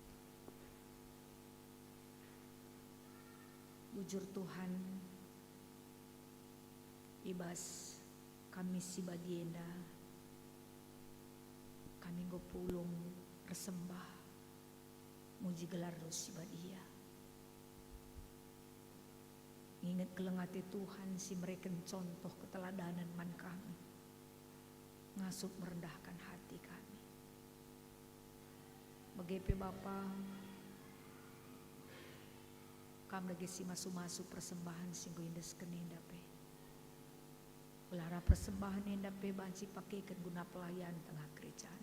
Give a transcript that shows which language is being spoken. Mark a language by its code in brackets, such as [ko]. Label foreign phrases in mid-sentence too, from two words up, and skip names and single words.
[btx] Bujur Tuhan, ibas kami si bagienda, kami go pulong persembah muji gelar dosi badia. Ingat kelengati Tuhan si [id] mereka contoh keteladanan [btx] man kami. [id] Ngasup merendahkan hati kami. [btx] Bagepe Bapa, kami lagi si masu-masu persembahan singgo indes kenindape. Ulara persembahan indape banci pakaikan guna pelayan tengah kerajaan.